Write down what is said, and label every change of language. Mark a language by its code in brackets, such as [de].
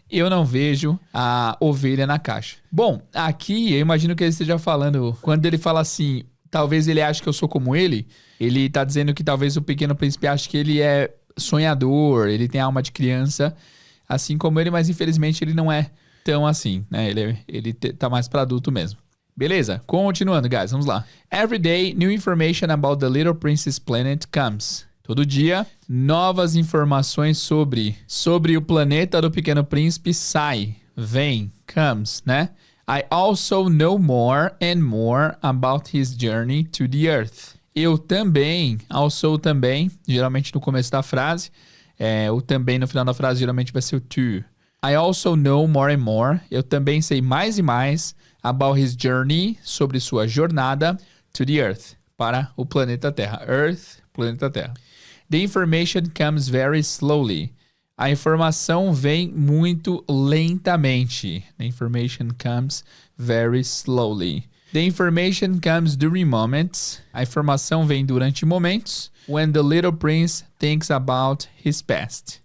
[pt] Eu não vejo a ovelha na caixa. Bom, aqui eu imagino que ele esteja falando, quando ele fala assim, talvez ele ache que eu sou como ele tá dizendo que talvez o pequeno príncipe ache que ele é sonhador, ele tem alma de criança, assim como ele, mas infelizmente ele não é tão assim, né? Ele tá mais para adulto mesmo. Beleza? Continuando, guys. Vamos lá. [en] Every day, new information about the Little Prince's planet comes. [pt] Todo dia, novas informações sobre o planeta do Pequeno Príncipe vem, comes, né? [en] I also know more and more about his journey to the Earth. [pt] Eu também, also também, geralmente no começo da frase, o também no final da frase geralmente vai ser o to. [en] I also know more and more. [pt] Eu também sei mais e mais [en] about his journey, [pt] sobre sua jornada [en] to the Earth, [pt] para o planeta Terra. Earth, planeta Terra. [en] The information comes very slowly. [pt] A informação vem muito lentamente. [en] The information comes very slowly. The information comes during moments. [pt] A informação vem durante momentos. [en] When the little prince thinks about his past.